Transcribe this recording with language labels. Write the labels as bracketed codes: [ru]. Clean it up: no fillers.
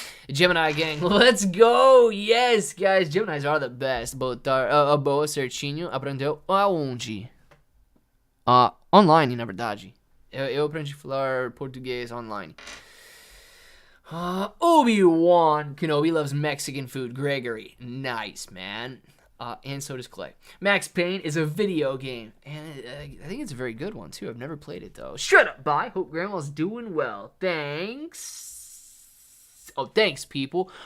[en] Gemini gang, let's go. Yes, guys, Geminis are the best. [pt] Boa certinho, aprendeu aonde? Online, na verdade. Eu aprendi a falar português online. [en] Obi-Wan Kenobi loves Mexican food. Gregory, nice, man. And so does Clay. Max Payne is a video game, and I think it's a very good one too. I've never played it though. Shut up, bye. Hope Grandma's doing well. Thanks. Oh, thanks, people.